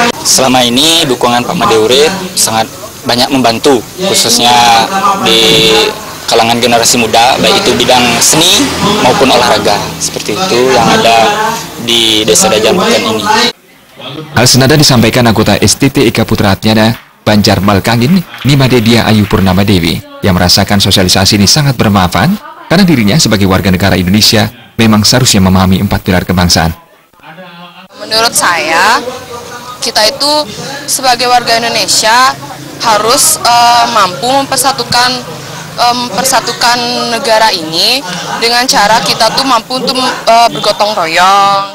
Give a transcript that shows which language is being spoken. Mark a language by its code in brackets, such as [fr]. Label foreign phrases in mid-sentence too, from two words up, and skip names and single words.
[id] Selama ini dukungan Pak Made Urip sangat banyak membantu, khususnya di kalangan generasi muda, baik itu bidang seni maupun olahraga, seperti itu yang ada di Desa Dajanpeken ini. Hal senada disampaikan anggota STT Eka Putra Atnyada, Banjar Malkangin, Nimade Dia Ayu Purnama Dewi, yang merasakan sosialisasi ini sangat bermanfaat karena dirinya sebagai warga negara Indonesia memang seharusnya memahami 4 pilar kebangsaan. Menurut saya, kita itu sebagai warga Indonesia harus mampu mempersatukan negara ini dengan cara kita tuh mampu untuk bergotong royong.